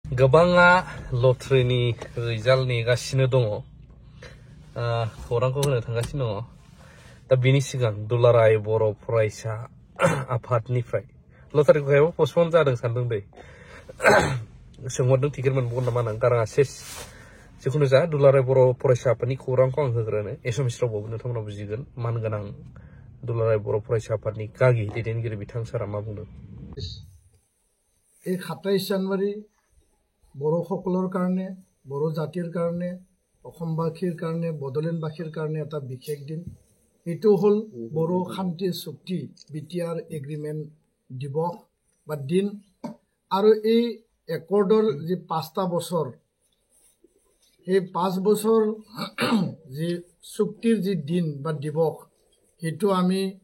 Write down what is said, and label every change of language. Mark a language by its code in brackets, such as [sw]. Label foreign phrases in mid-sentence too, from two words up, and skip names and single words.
[brx] गोबाङा लटारिनि रिजाल्ट नेगासिनो दङ खौरांखौ होनो थांगासिनो दङ दा बिनि सिगां दुलाराय बर' फरायसा आफादनिफ्राय लटारिखौ हायाबो पस्टपन जादों सानदों दै सोंहरदों टिकेट मोनबावगोन नामा होननानै गाराङा सेस जिखुनु जा दुलाराय बर' फरायसा आफादनि खौरांखौ आं होग्रोनो एसामिस रावबाबो नोंथांमोना बुजिगोन मानगोनां दुलाराय बर' फरायसा आफादनि गागि दैदेनगिरि बिथां सारा मा बुंदों [as] এই 27 জানুৱাৰী বড়োসকলৰ কাৰণে বড়ো জাতিৰ কাৰণে অসমবাসীৰ কাৰণে বড়োলেণ্ডবাসীৰ কাৰণে এটা বিশেষ দিন এইটো হ'ল বড়ো শান্তি চুক্তি বিটিআৰ এগ্ৰিমেণ্ট দিৱস বা দিন আৰু এই একৰ্ডৰ যি 5টা বছৰ এই 5 বছৰ যি চুক্তিৰ যি দিন বা দিৱস সেইটো আমি